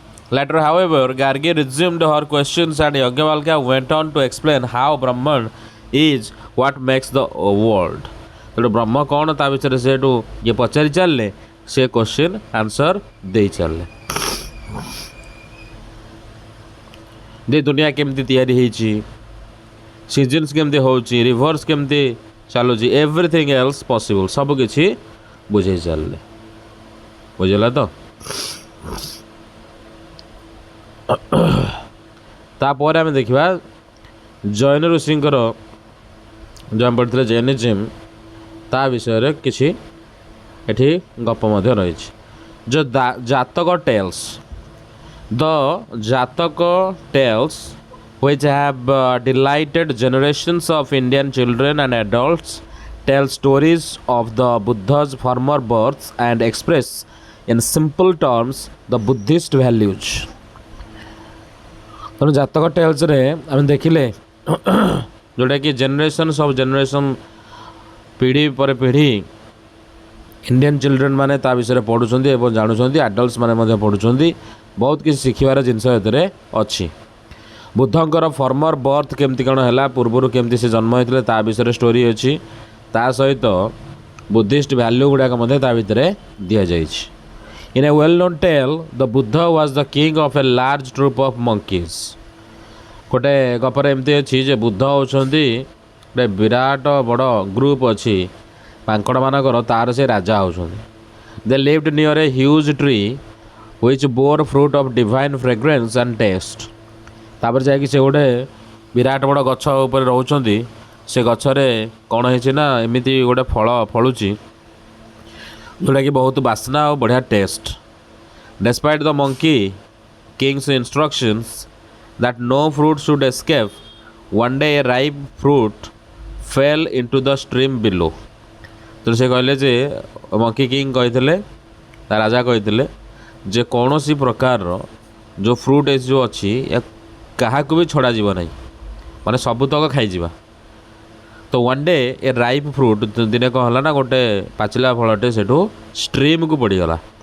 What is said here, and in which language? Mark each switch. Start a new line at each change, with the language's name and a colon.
English: Later, however, Gargi resumed her questions and Yajnavalkya went on to explain how Brahman is what makes the world.
Odia: ତେଣୁ ବ୍ରହ୍ମ କ'ଣ ତା ବିଷୟରେ ସେଠୁ ଇଏ ପଚାରି ଚାଲିଲେ, ସେ କ୍ୱେଶ୍ଚିନ୍ ଆନ୍ସର ଦେଇ ଚାଲିଲେ। ଯେ ଦୁନିଆ କେମିତି ତିଆରି ହେଇଛି, ସିଜନ୍ସ କେମିତି ହେଉଛି, ରିଭର୍ସ କେମିତି ଚାଲୁଛି,
English: everything else possible,
Odia: ସବୁକିଛି ବୁଝେଇ ଚାଲିଲେ। ବୁଝିଲା ତ? ତାପରେ ଆମେ ଦେଖିବା ଜୈନ ଋଷିଙ୍କର, ଯେଉଁ ଆମେ ପଢ଼ିଥିଲେ ଜୈନିଜିମ୍, ତା ବିଷୟରେ କିଛି ଏଠି ଗପ ମଧ୍ୟ ରହିଛି।
English: ଯେଉଁ Jataka tales, the Jataka tales which have delighted generations of Indian children and adults, tell stories of the Buddha's former births and express in simple terms the Buddhist values.
Odia: ତେଣୁ ଜାତକ ଟେଲ୍ସରେ ଆମେ ଦେଖିଲେ ଯେଉଁଟାକି
English: generations of generation
Odia: ପିଢ଼ି ପରେ ପିଢ଼ି ଇଣ୍ଡିଆନ୍ ଚିଲଡ୍ରେନ୍ ମାନେ ତା ବିଷୟରେ ପଢ଼ୁଛନ୍ତି ଏବଂ ଜାଣୁଛନ୍ତି, ଆଡଲ୍ଟସ୍ ମାନେ ମଧ୍ୟ ପଢ଼ୁଛନ୍ତି, ବହୁତ କିଛି ଶିଖିବାର ଜିନିଷ ଏଥିରେ ଅଛି। ବୁଦ୍ଧଙ୍କର ଫର୍ମର ବର୍ଥ କେମିତି କ'ଣ ହେଲା, ପୂର୍ବରୁ କେମିତି ସେ ଜନ୍ମ ହୋଇଥିଲେ ତା ବିଷୟରେ ଷ୍ଟୋରି ଅଛି, ତା ସହିତ ବୁଦ୍ଧିଷ୍ଟ ଭ୍ୟାଲ୍ୟୁ ଗୁଡ଼ାକ ମଧ୍ୟ ତା ଭିତରେ ଦିଆଯାଇଛି।
English: In a well-known tale, the Buddha was the king of a large troop of monkeys.
Odia: ଗୋଟେ ଗପରେ ଏମିତି ଅଛି ଯେ ବୁଦ୍ଧ ହେଉଛନ୍ତି ଗୋଟେ ବିରାଟ ବଡ଼ ଗ୍ରୁପ୍ ଅଛି ମାଙ୍କଡ଼ମାନଙ୍କର, ତାର ସେ ରାଜା ହେଉଛନ୍ତି।
English: They lived near a huge tree which bore fruit of divine fragrance and taste.
Odia: ତାପରେ ଯାଇକି ସେ ଗୋଟେ ବିରାଟ ବଡ଼ ଗଛ ଉପରେ ରହୁଛନ୍ତି। ସେ ଗଛରେ କ'ଣ ହେଇଛି ନା ଏମିତି ଗୋଟେ ଫଳ ଫଳୁଛି ଯେଉଁଟାକି ବହୁତ ବାସ୍ନା ଆଉ ବଢ଼ିଆ test.
English: Despite the monkey king's instructions that no fruit should escape, one day a ripe fruit fell into the stream below.
Odia: ତ ସେ କହିଲେ ଯେ ମଙ୍କି କିଙ୍ଗ କହିଥିଲେ, ତା ରାଜା କହିଥିଲେ ଯେ କୌଣସି ପ୍ରକାରର ଯେଉଁ ଫ୍ରୁଟ୍ ଏ ଯେଉଁ ଅଛି କାହାକୁ ବି ଛଡ଼ାଯିବ ନାହିଁ, ମାନେ ସବୁତକ ଖାଇଯିବା। ତ
English: one day a ripe fruit,
Odia: ଦିନେ କ'ଣ ହେଲା ନା ଗୋଟେ ପାଚିଲା ଫଳଟେ ସେଠୁ ଷ୍ଟ୍ରିମ୍କୁ ପଡ଼ିଗଲା।